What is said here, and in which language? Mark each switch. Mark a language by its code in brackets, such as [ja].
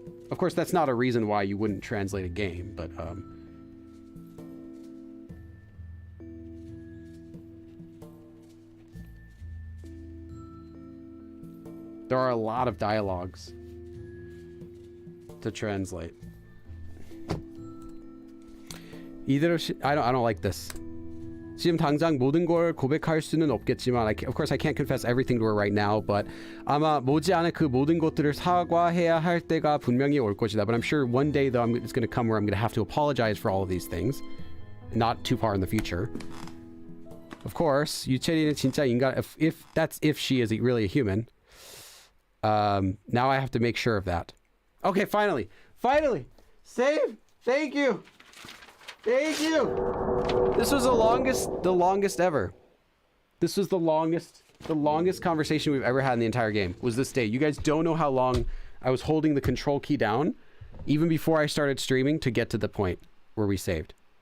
[en] Of course, that's not a reason why you wouldn't translate a game, but there are a lot of dialogues to translate. I don't like this. [ko] 지금 당장 모든 걸 고백할 수는 없겠지만, [en] of course I can't confess everything to her right now, but [ko] 아마 머지않아 그 모든 것들을 사과해야 할 때가 분명히 올 것이다. [en] But I'm sure one day though it's going to come where I'm going to have to apologize for all of these things, not too far in the future. Of course, [ko] 유채리는 진짜 인간. [en] If she is really a human. Now I have to make sure of that. Okay, finally, save. Thank you. This was the longest ever. This was the longest conversation we've ever had in the entire game, was this day. You guys don't know how long I was holding the control key down, even before I started streaming, to get to the point where we saved.